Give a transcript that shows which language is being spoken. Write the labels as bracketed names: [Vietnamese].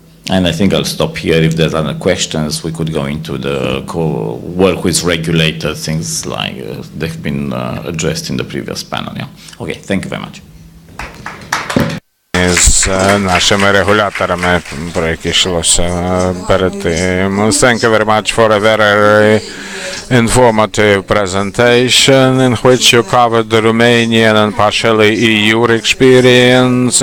[English] And I think I'll stop here. If there's other questions, we could go into the work with regulators, things like they've been addressed in the previous panel. Yeah. Okay, thank you very much. [Ukrainian] З нашими регуляторами, про які йшлося перед тим. [English] Thank you very much for a very informative presentation in which you covered the Romanian and partially EU experience.